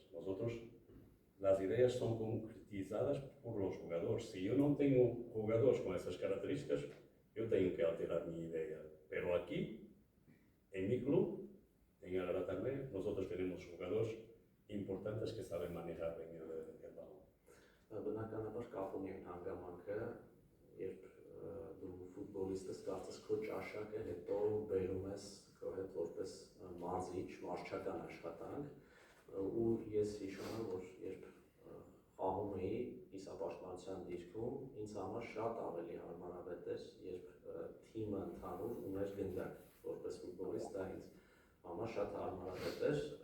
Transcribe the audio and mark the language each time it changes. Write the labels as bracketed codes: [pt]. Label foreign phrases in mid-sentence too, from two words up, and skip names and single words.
[es] Nosotros, las ideas son concretizadas por los jugadores. Si yo no tengo jugadores con esas características, yo tengo que alterar mi idea. Pero aquí, en mi club, en Aratarme, nosotros tenemos jugadores importantes que saben manejar bien el balón. [hy] Բնականաբար կապում են հանգամանքը, երբ դու ֆուտբոլիստ ես, կարծես քո ճաշակը հետո բերում ես քո հետ որպես մարզիչ, մարզչական աշխատանք, ու ես հիշում եմ, որ երբ խաղում էի կիսապաշտպանության դիրքում, ինձ համար շատ ավելի հարմարավետ էր, երբ թիմը ընդհանուր ուներ գնդակ, որպես ֆուտբոլիստ դա ինձ համար շատ հարմարավետ էր,